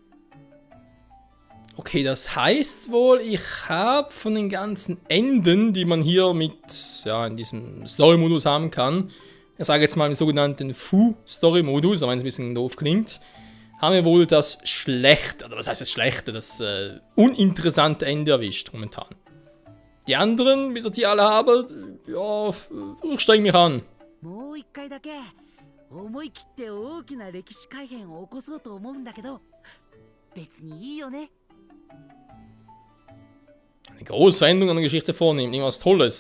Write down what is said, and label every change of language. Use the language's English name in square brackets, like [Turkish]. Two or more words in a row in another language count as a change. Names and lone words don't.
[German] Okay, das heißt wohl, ich habe von den ganzen Enden, die man hier mit, ja, in diesem Story-Modus haben kann, ich sage jetzt mal im sogenannten Fu-Story-Modus, auch wenn es ein bisschen doof klingt, haben wir wohl das schlechte, oder was heißt das schlechte, das uninteressante Ende erwischt momentan. Die anderen, bis ich die alle habe, ja, ich streng mich an. [Japanese] もう一回だけ思い切って大きな歴史改変を起こそうと思うんだけど別にいいよね。 [German] Eine große Veränderung an der Geschichte vornehmen, irgendwas Tolles.